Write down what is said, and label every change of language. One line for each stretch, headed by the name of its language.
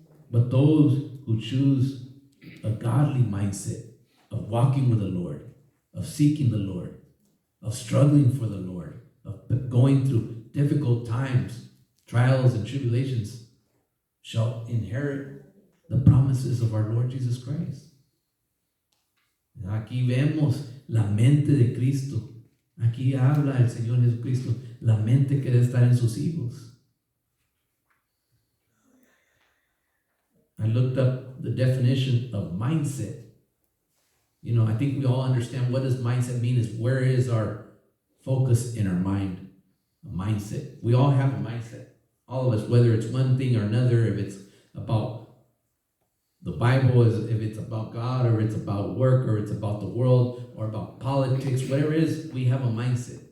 English: But those who choose a godly mindset of walking with the Lord, of seeking the Lord, of struggling for the Lord, of going through difficult times, trials and tribulations, shall inherit the promises of our Lord Jesus Christ.
Spanish: Aquí vemos la mente de Cristo. Aquí habla el Señor Jesucristo, la mente que debe estar en sus hijos.
English: I looked up the definition of mindset. You know, I think we all understand what does mindset mean, is where is our focus in our mind. A mindset. We all have a mindset. All of us, whether it's one thing or another, if it's about the Bible, if it's about God, or it's about work, or it's about the world, or about politics, whatever it is, we have a mindset.